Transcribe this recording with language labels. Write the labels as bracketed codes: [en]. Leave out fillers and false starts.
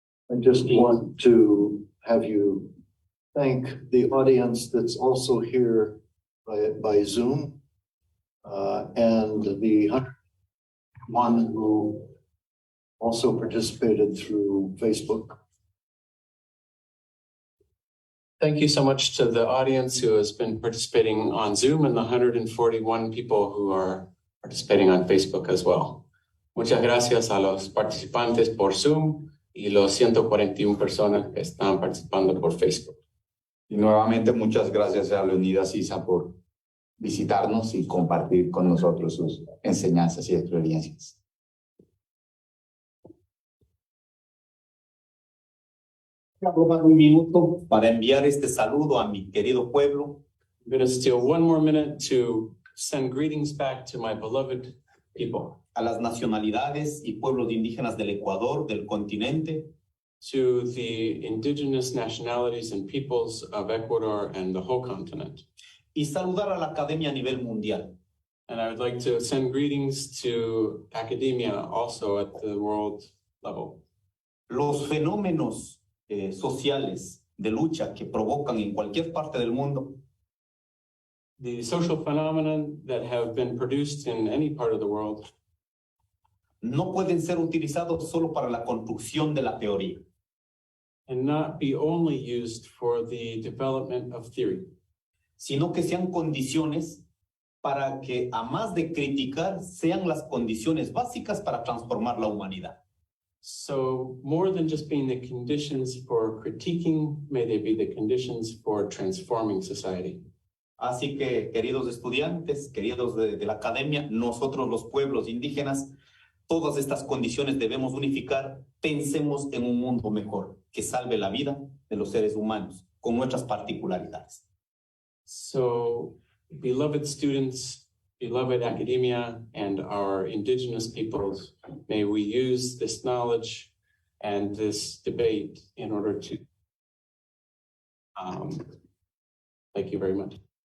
[en] I just want to have you thank the audience that's also here by Zoom, and the one who also participated through Facebook. Thank you so much to the audience who has been participating on Zoom and the 141 people who are participating on Facebook as well. [es] Muchas gracias a los participantes por Zoom y los 141 personas que están participando por Facebook. Y nuevamente muchas gracias a Leonidas Iza por visitarnos y compartir con nosotros sus enseñanzas y experiencias. Voy a tomar un minuto para enviar este saludo a mi querido pueblo. [en] I'm going to steal one more minute to send greetings back to my beloved people. [es] A las nacionalidades y pueblos indígenas del Ecuador, del continente, [en] To the indigenous nationalities and peoples of Ecuador and the whole continent. [es] y saludar a la academia a nivel mundial. [en] And I would like to send greetings to academia also at the world level. [es] Los fenómenos sociales de lucha que provocan en cualquier parte del mundo [en] The social phenomenon that have been produced in any part of the world [es] no pueden ser utilizados solo para la construcción de la teoría, [en] and not be only used for the development of theory, [es] sino que sean condiciones para que, a más de criticar, sean las condiciones básicas para transformar la humanidad. [en] So more than just being the conditions for critiquing, may they be the conditions for transforming society. [es] Así que, queridos estudiantes, queridos de la academia, nosotros los pueblos indígenas, todas estas condiciones debemos unificar. Pensemos en un mundo mejor, que salve la vida de los seres humanos, con nuestras particularidades. [en] So, beloved students, beloved academia, and our indigenous peoples, may we use this knowledge and this debate in order to, thank you very much.